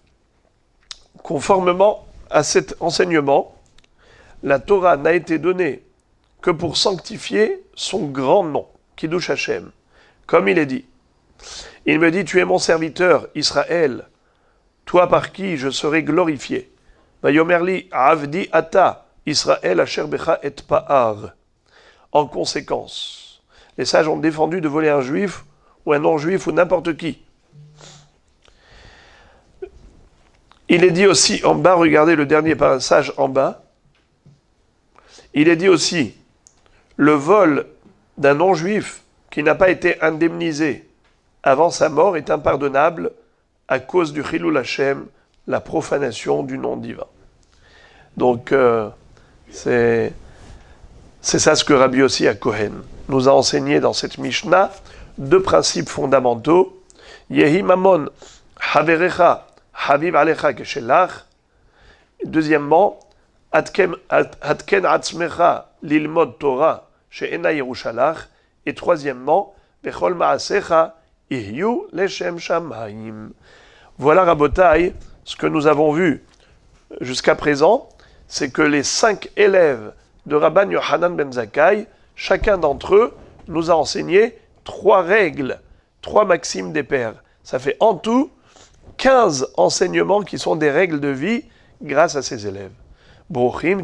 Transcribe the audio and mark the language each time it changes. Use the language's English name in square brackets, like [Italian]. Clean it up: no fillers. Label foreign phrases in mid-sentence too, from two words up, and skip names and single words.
[French] Conformément à cet enseignement, la Torah n'a été donnée que pour sanctifier son grand nom, [Hebrew] קידוש השם. [French] Comme il est dit, il me dit, tu es mon serviteur, Israël, toi par qui je serai glorifié. [Hebrew] ויאמר לי עבדי אתה ישראל אשר בך אתפאר. [French] En conséquence, les sages ont défendu de voler un juif ou un non-juif ou n'importe qui. Il est dit aussi en bas, regardez le dernier passage en bas, il est dit aussi, le vol d'un non-juif qui n'a pas été indemnisé avant sa mort est impardonnable à cause du [Hebrew] חילול השם, [French] la profanation du nom divin. Donc, c'est ça ce que Rabbi Yossi HaKohen nous a enseigné dans cette Mishnah, deux principes fondamentaux. [Hebrew] יהי ממון חברך חביב עליך כשלך. Deuxièmement, התקן עצמך ללמוד תורה שאינה ירושה לך. [French] Et troisièmement, [Hebrew] בכל מעשיך יהיו לשם שמים. [French] Voilà, Rabotai, ce que nous avons vu jusqu'à présent, c'est que les 5 élèves de Rabban Yochanan ben Zakkai, chacun d'entre eux nous a enseigné 3 règles, 3 maximes des pères. Ça fait en tout 15 enseignements qui sont des règles de vie grâce à ces élèves.